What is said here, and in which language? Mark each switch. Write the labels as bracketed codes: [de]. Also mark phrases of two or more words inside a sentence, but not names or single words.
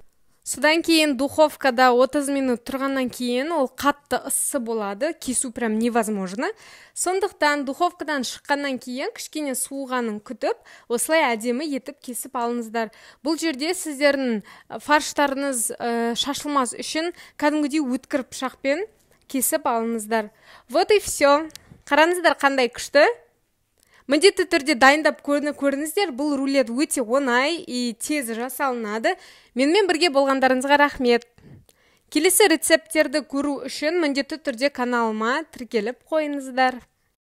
[kk] Содан кейін духовкада 30 минут тұрғаннан кейін ол қатты ыссы болады, кесу [ru] прям невозможно. [kk] Сондықтан духовкадан шыққаннан кейін кішкене суығанын күтіп, осылай әдемі етіп кесіп алыңыздар. Бұл жерде сіздердің фарштарыңыз шашылмас үшін кәдімгідей өткір пышақпен кесіп алыңыздар. [ru] Вот и все. [kk] Қараңыздар қандай күшті. Міндетті түрде дайындап көріңіздер, бұл рулет өте оңай и тез жасалынады. Менімен бірге болғандарыңызға рахмет. Келесі рецепттерді көру үшін міндетті түрде каналыма тіркеліп қойыңыздар.